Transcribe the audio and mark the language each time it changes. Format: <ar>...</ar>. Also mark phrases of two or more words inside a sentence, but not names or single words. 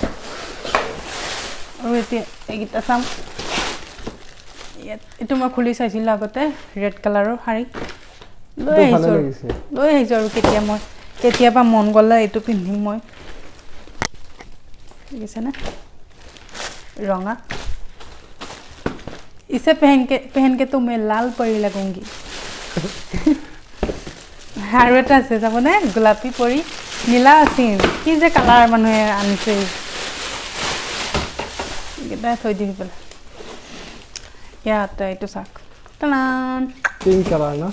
<as>আৰু এতিয়া এইকেইটা চাম ইয়াত এইটো মই খুলি চাইছিলোঁ আগতে</as> <en>red color</en> <as>শাৰী লৈ আহিছোঁ আৰু কেতিয়াবা মন গ'লে এইটো পিন্ধিম মই দেখিছেনে ৰঙা</as> <hi>इसे पहन के तो मैं लाल परी लगूंगी</hi> <as>আৰু এটা আছে যাবনে গোলাপী পৰি নীলা আছিল কি যে কালাৰ মানুহে আনিছে এইকেইটা থৈ দি পেলাই ইয়াতে এইটো চাওক টান</as> <en>pink color</en> <as>ন</as>